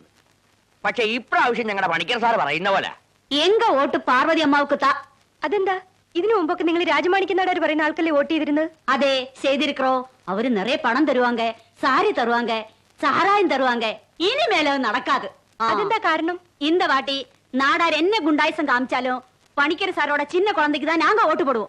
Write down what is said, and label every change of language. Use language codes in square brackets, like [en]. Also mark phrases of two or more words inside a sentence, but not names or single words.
[ml] പക്ഷെ ഇപ്രാവശ്യം ഞങ്ങളുടെ പണിക്കർ സാർ പറയുന്ന പോലെ [ta] எங்க வோட்டு பார்வதி அம்மாவுக்கு தா. [ml] അതെന്താ? ഇതിനു മുമ്പൊക്കെ നിങ്ങൾ രാജമാണിക്യനാടാർ പറയുന്ന ആൾക്കല്ലേ വോട്ട് ചെയ്തിരുന്നത്? അതെ, ചെയ്തിരിക്കോ. [ta] அவரு நிறைய பணம் தருவாங்க, சாரி தருவாங்க, சாராயம் தருவாங்க. இனி மேலே நடக்காது. [ml] അതെന്താ കാരണം? [ta] இந்த வாட்டி நாடார் என்ன குண்டாயசம் காமிச்சாலும் பணிக்கிற சாரோட சின்ன குழந்தைக்கு தான் நாங்க ஓட்டு போடுவோம்.